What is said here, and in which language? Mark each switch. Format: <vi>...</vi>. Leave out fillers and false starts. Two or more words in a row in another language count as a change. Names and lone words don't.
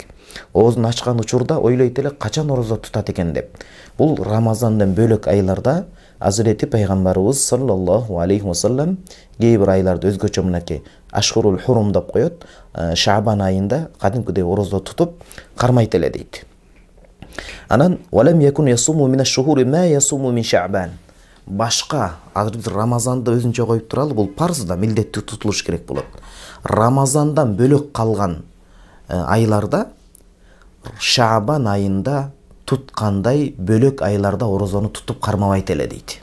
<ky>Оозун ачкан учурда ойлойт элек, качан орозо тутат экен деп. Бул Рамазандан бөлөк айларда Азирети пайгамбарыбыз</ky> <ar>صلى الله عليه وسلم</ar> <ky>кээ бир айларды өзгөчө мынакей</ky> <ar>أشهر الحرم</ar> <ky>деп коет, Шаабан айында кадимкидей орозо тутуп кармайт эле дейт.</ky> <ar>Анан ولم يكن يصوم من الشهور ما يصوم من شعبان.</ar> <ky>Башка Рамазанды өзүнчө коюп туралы, бул парз да милдеттүү тутулуш керек болот. Рамазандан бөлөк калган айларда Шаабан айында туткандай бөлөк айларда орозону тутуп кармабайт эле дейт.</ky>